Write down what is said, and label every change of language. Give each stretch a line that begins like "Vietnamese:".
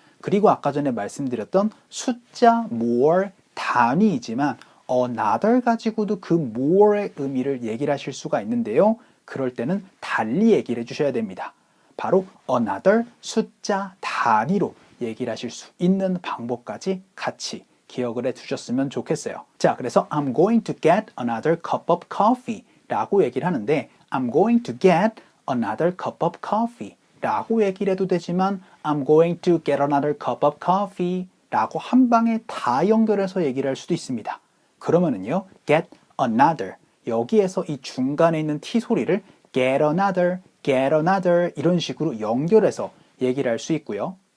Korean: 그리고 아까 전에 말씀드렸던 숫자 more 단위이지만 another 가지고도 그 more의 의미를 얘기를 하실 수가 있는데요. 그럴 때는 달리 얘기를 해주셔야 됩니다. 바로 another 숫자 단위로 얘기를 하실 수 있는 방법까지 같이 기억을 해 두셨으면 좋겠어요. 자, 그래서
English: I'm going to get another cup of coffee
Korean: 라고 얘기를 하는데 I'm going to get another cup of coffee 라고 얘기를 해도 되지만 I'm going to get another cup of coffee 라고 한 방에 다 연결해서 얘기를 할 수도 있습니다. 그러면은요, get another 여기에서 이 중간에 있는 T 소리를 get another 이런 식으로 연결해서 얘기를 할 수 있고요.